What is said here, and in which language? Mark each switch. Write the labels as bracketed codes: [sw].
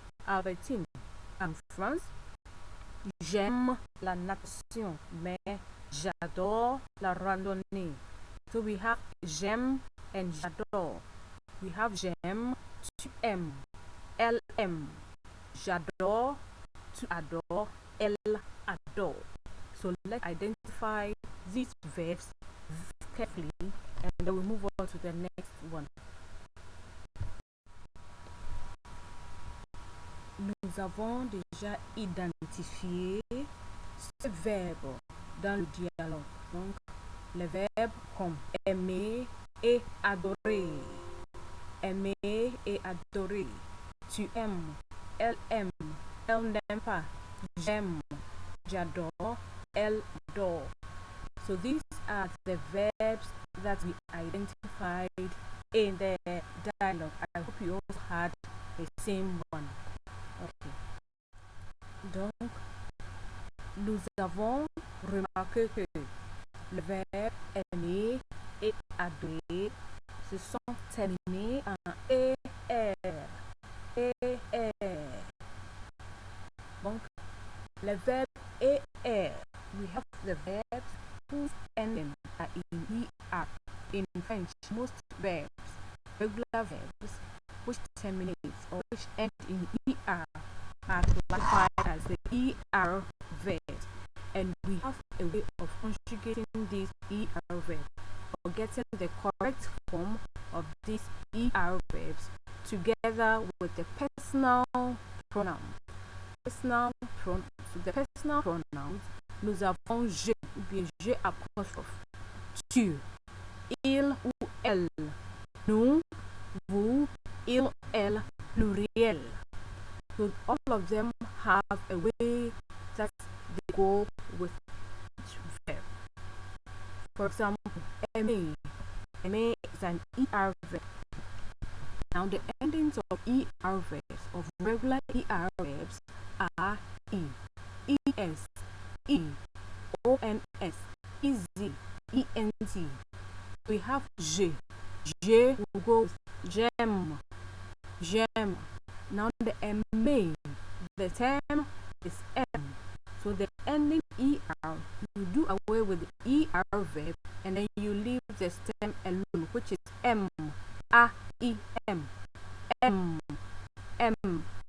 [fr] Albertine, en France, j'aime la natation, mais j'adore la randonnée. [en] So we have j'aime and j'adore. We have j'aime, tu aimes, elle aime. [fr] J'adore, tu adores, elle adore. [en] So let's identify these verbs carefully and then we move on to the next one. [fr] Nous avons déjà identifié ce verbe dans le dialogue. Donc, les verbes comme aimer et adorer. Aimer et adorer. Tu aimes, elle aime, elle n'aime pas. J'aime, j'adore, elle adore. [en] So these are the verbs that we identified in the dialogue. I hope you all had the same one. Okay. [fr] Donc, nous avons remarqué que le verbe aimer et adorer se sont terminés en ER. ER. Donc, le verbe ER, [en] we have the verbs whose ending are in ER. In French, most verbs, regular verbs, which terminate or which end in ER are classified as the ER verbs. And we have a way of conjugating these ER verbs or getting the correct form of these ER verbs together with the personal pronoun. Personal pronoun. So the personal pronouns, [fr] nous avons je ou bien je apostrophe, tu, il ou elle, nous, vous, il, elle, pluriel. [en] So all of them have a way that they go with each verb. For example, aimer. Aimer is an ER verb. Now the endings of ER verbs, of regular ER verbs, are E, ES, E, ONS, EZ, ENT. We have je. Je will go with j'aime, j'aime. Now the aimer, the term is M. So the ending ER, you do away with the ER verb and then you leave the stem alone, which is M, A, E, M, M, M.